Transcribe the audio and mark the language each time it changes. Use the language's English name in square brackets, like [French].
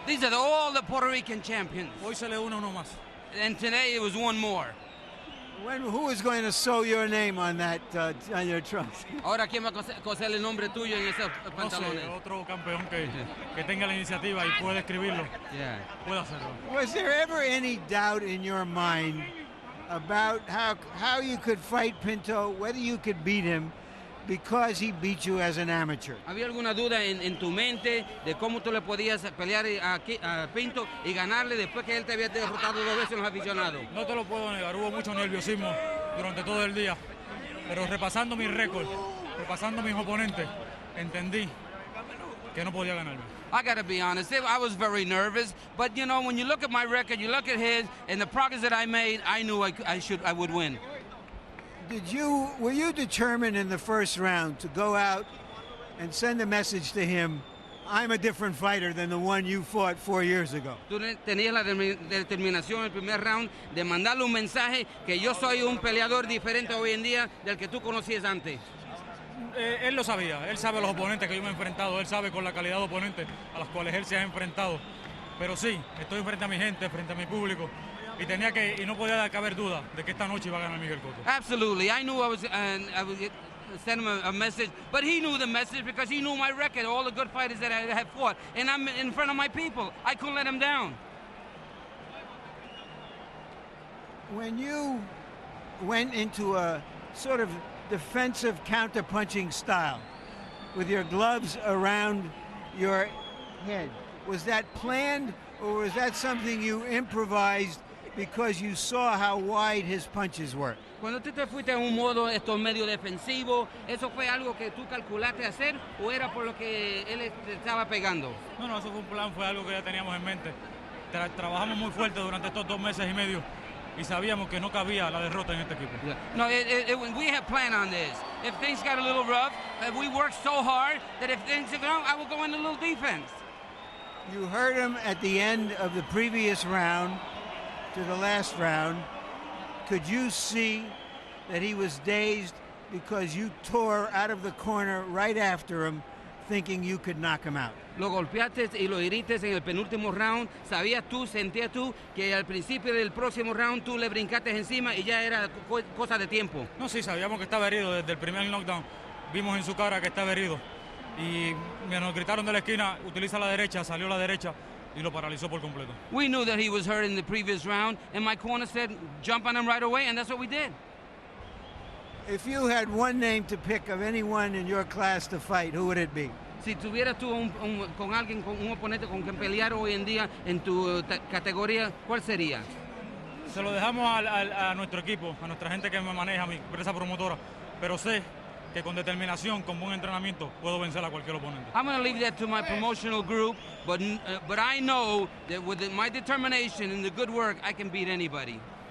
[English] These are all the Puerto Rican champions. [Spanish] Hoy se le une uno más. [English] And today it was one more. Who is going to sew your name on that on your trunks? [Spanish] Ahora, ¿quién va a coser el nombre tuyo en esos No sé, pantalones? otro campeón que tenga la iniciativa y puede escribirlo, Yeah. puede hacerlo. [English] Was there ever any doubt in your mind about how you could fight Pinto, whether you could beat him, because he beat you as an amateur? [Spanish] ¿Había alguna duda en tu mente de cómo tú le podías pelear a Pinto y ganarle después que él te había derrotado 2 veces en los aficionados? No te lo puedo negar, hubo mucho nerviosismo durante todo el día, pero repasando mi récord, repasando mis oponentes, entendí que no podía ganarme. [English] I got to be honest, I was very nervous, but you know, when you look at my record, you look at his, and the progress that I made, I knew I would win. Were you determined in the first round to go out and send a message to him, I'm a different fighter than the one you fought 4 years ago? [Spanish] Tú tenías la determinación en el primer round de mandarle un mensaje que yo soy un peleador diferente hoy en día del que tú conocías antes. Él lo sabía, él sabe los oponentes que yo me he enfrentado, él sabe con la calidad de oponentes a los cuales él se ha enfrentado. Pero sí, estoy frente a mi gente, frente a mi público, y no podía caber duda de que esta noche iba a ganar Miguel Cotto. [English] Absolutely, I knew I was send him a message, but he knew the message because he knew my record, all the good fighters that I had fought, and I'm in front of my people. I couldn't let him down. When you went into a sort of defensive counter-punching style with your gloves around your head, was that planned, or was that something you improvised because you saw how wide his punches were? [Spanish] Cuando tú te fuiste en un modo medio defensivo, ¿eso fue algo que tú calculaste hacer o era por lo que él te estaba pegando? No, eso fue un plan, fue algo que ya teníamos en mente. Trabajamos muy fuerte durante estos 2 meses y medio y sabíamos que no cabía la derrota en este equipo. Yeah. [English] No, we had planned on this. If things got a little rough, we worked so hard that if things go down, I would go into a little defense. You heard him at the end of the previous round to the last round. Could you see that he was dazed because you tore out of the corner right after him, thinking you could knock him out? [Spanish] Lo golpeaste y lo heriste en el penúltimo round. Sentías tú que al principio del próximo round tú le brincaste encima y ya era cosa de tiempo. No, sí, sabíamos que estaba herido desde el primer knockdown. Vimos en su cara que estaba herido. Y nos gritaron de la esquina, utiliza la derecha, salió la derecha y lo paralizó por completo. [English] We knew that he was hurt in the previous round, and my corner said, jump on him right away, and that's what we did. If you had one name to pick of anyone in your class to fight, who would it be? [Spanish] Si tuvieras tú con alguien, con un oponente con quien pelear hoy en día en tu categoría, ¿cuál sería? Se lo dejamos a nuestro equipo, a nuestra gente que me maneja, a mi empresa promotora, pero sé que con determinación, con buen entrenamiento, puedo vencer a cualquier oponente. [English] I'm going to leave that to my promotional group, but I know that with my determination and the good work, I can beat anybody.